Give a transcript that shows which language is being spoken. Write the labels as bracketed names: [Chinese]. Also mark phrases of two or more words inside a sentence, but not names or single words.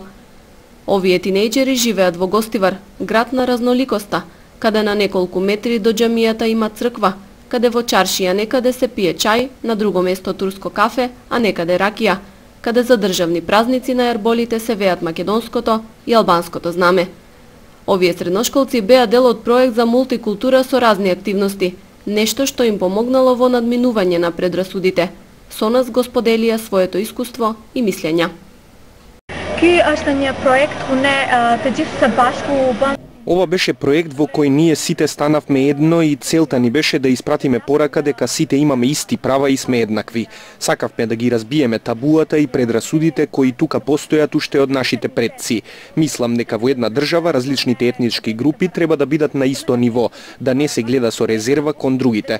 [Macedonian] Овие тинејџери живеат во Гостивар, град на разноликоста, каде на неколку метри до џамијата има црква, каде во чаршија некаде се пие чај, на друго место турско кафе, а некаде ракија, каде за државни празници на ерболите се веат македонското и албанското знаме. Овие средношколци беа дел од проект за мултикултура со разни активности, нешто што им помогнало во надминување на предрасудите. Со нас го споделија своето искуство и мислења. [Albanian] Ки është проект ku ne të gjithë së bashku [Macedonian] Ова беше проект во кој ние сите станавме едно и целта ни беше да испратиме порака дека сите имаме исти права и сме еднакви. Сакавме да ги разбиеме табуата и предрасудите кои тука постојат уште од нашите предци. Мислам дека во една држава различните етнички групи треба да бидат на исто ниво, да не се гледа со резерва кон другите.